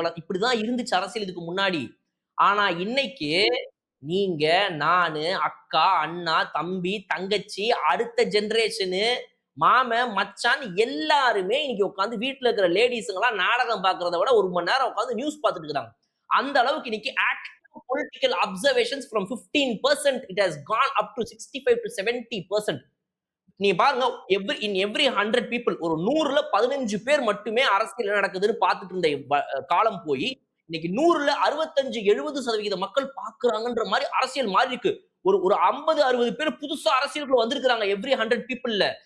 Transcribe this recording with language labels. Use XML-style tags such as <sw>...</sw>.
<ta>இப்படிதான் இருந்துச்சு அரசியல் இதுக்கு முன்னாடி. ஆனா இன்னைக்கு நீங்க நானு அக்கா அண்ணா தம்பி தங்கச்சி அடுத்த ஜெனரேஷனு மாமன் மச்சான் எல்லாருமே இன்னைக்கு உட்காந்து வீட்டுல இருக்கிற லேடிஸுங்கெல்லாம் நாடகம் பார்க்கறத விட 1 மணி நேரம் உட்காந்து நியூஸ் பார்த்துட்டு இருக்காங்க. அந்த அளவுக்கு இன்னைக்கு active political observations</ta> <en>from 15% it has gone up to 65 to 70%.</en> <ta>நீங்க பாருங்க,</ta> <en>every 100 people</en> <ta>ஒரு 100ல 15 பேர் மட்டுமே அரசியல் என்ன நடக்குதுன்னு பார்த்துட்டு இருந்த காலம் போய் இன்னைக்கு 100ல 65-70% மக்கள் பாக்குறாங்கன்ற மாதிரி அரசியல் மாறி இருக்கு. ஒரு 50-60 பேர் புதுசா அரசியலுக்குள்ள வந்திருக்காங்க</ta> <en>every 100 people</en> <ta>ல.</ta>